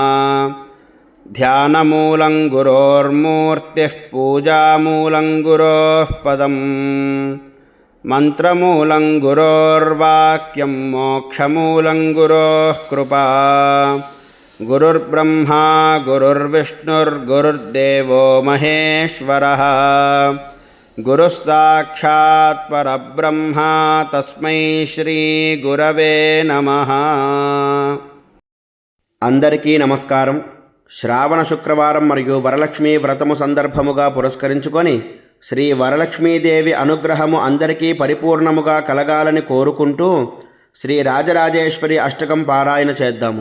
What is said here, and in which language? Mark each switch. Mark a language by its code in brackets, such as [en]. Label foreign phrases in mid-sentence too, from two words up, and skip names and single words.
[sa] ध्यानमूलं गुरोर्मूर्तिः पूजामूलं गुरोः पदम् मन्त्रमूलं गुरोर्वाक्यं मोक्षमूलं गुरोः कृपा। गुरुर्ब्रह्मा गुरुर्विष्णुर्गुरुर्देवो महेश्वरः, गुरुः साक्षात् परब्रह्म तस्मै श्री गुरवे नमः। [te] అందరికీ నమస్కారం. శ్రావణ శుక్రవారం మరియు వరలక్ష్మి వ్రతము సందర్భముగా పురస్కరించుకొని శ్రీ వరలక్ష్మీదేవి అనుగ్రహము అందరికీ పరిపూర్ణముగా కలగాలని కోరుకుంటూ శ్రీ రాజరాజేశ్వరి అష్టకం పారాయణ చేద్దాము.